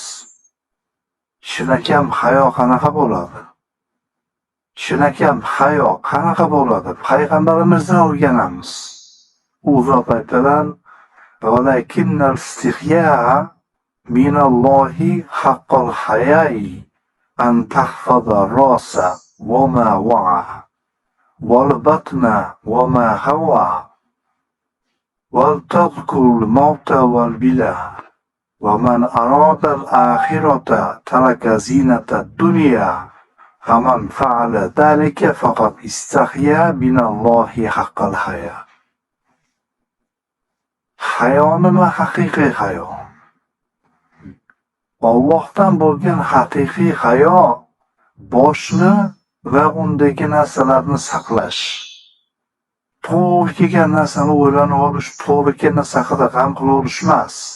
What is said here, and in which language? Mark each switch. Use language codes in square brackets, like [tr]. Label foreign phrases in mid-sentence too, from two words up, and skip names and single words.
[uz] Chinakam hayo qanaqa bo'ladi? Chinakam hayo qanaqa bo'ladi? Payg'ambarimizdan o'rganamiz. U zot aytdilar: [ar] "ولكن الاستحياء من الله حق الحياء أن تحفظ الرأس وما وعى والبطن وما حوى ولتذكر الموت والبلى ومن أراد الآخرة ترك زينة الدنيا ومن فعل ذلك فقد استحيا من الله حق الحياء." [uz] Hayo nima? Haqiqiy hayo. Allohdan bo'lgan haqiqiy hayo boshni va undagi narsalarni saqlash. To'g'ri kelgan narsani o'ylanib olish, to'g'ri kelgan narsa haqida g'am qilaverishmas emas.